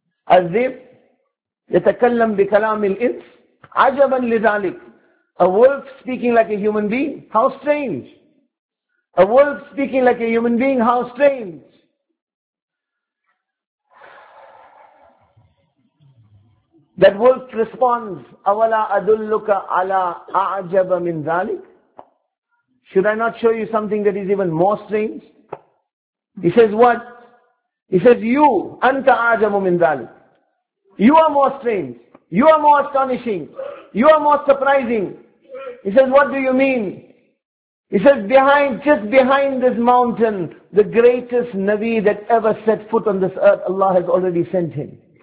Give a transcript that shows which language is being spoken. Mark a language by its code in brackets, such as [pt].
[ar] أَذِّبْ يَتَكَلَّمْ بِكَلَامِ الْإِنْسِ عَجَبًا لِذَلِكَ. [en] A wolf speaking like a human being, how strange. A wolf speaking like a human being, how strange. That wolf responds, [ar] أَوَلَا أَدُلُّكَ عَلَىٰ أَعْجَبَ مِنْ ذَلِكَ. [en] Should I not show you something that is even more strange? He says what? He says, you, [ar] أَنْتَ أَعْجَبُ مِنْ ذَلِكَ. [en] You are more strange. You are more astonishing. You are more surprising. He says, what do you mean? He says, just behind this mountain, the greatest Nabi that ever set foot on this earth, Allah has already sent him.